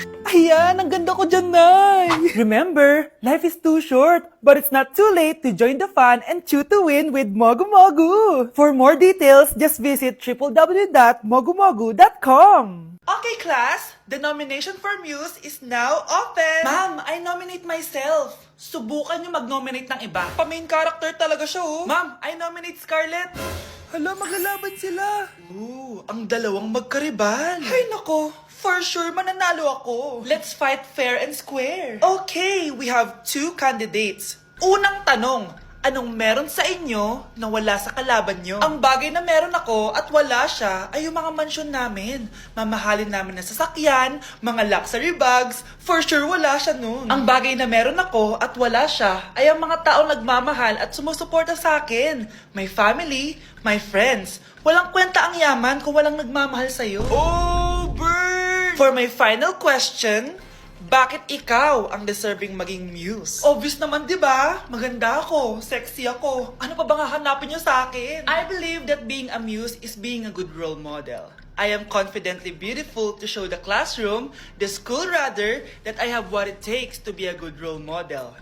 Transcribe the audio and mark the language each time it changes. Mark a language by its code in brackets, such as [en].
[tl] Ayan, ang ganda ko dyan, Nay. [en] Remember, life is too short, but it's not too late to join the fun and chew to win with Mogu-Mogu. For more details, just visit www.mogumogu.com. Okay, class. The nomination for Muse is now open. Ma'am, I nominate myself. [tl] Subukan niyo mag-nominate ng iba. Pa-main character talaga siya, oh. [en] Ma'am, I nominate Scarlett. [tl] Hala, maglalaban sila. Ooh, ang dalawang magkaribal. Ay, nako. [en] For sure, [tl] mananalo ako. [en] Let's fight fair and square. Okay, we have two candidates. [tl] Unang tanong, anong meron sa inyo na wala sa kalaban nyo? Ang bagay na meron ako at wala siya ay yung mga mansyon namin. Mamahalin namin na sasakyan, mga luxury bags, [en] for sure [tl] wala siya nun. Ang bagay na meron ako at wala siya ay ang mga taong nagmamahal at sumusuporta sa akin. [en] My family, my friends. [tl] Walang kwenta ang yaman kung walang nagmamahal sa'yo. [en] Oh, burn! For my final question, [tl] bakit ikaw ang deserving maging muse? Obvious naman, di ba? Maganda ako, sexy ako. Ano pa bang hahanapin niyo sa akin? [en] I believe that being a muse is being a good role model. I am confidently beautiful to show the classroom, the school rather, that I have what it takes to be a good role model.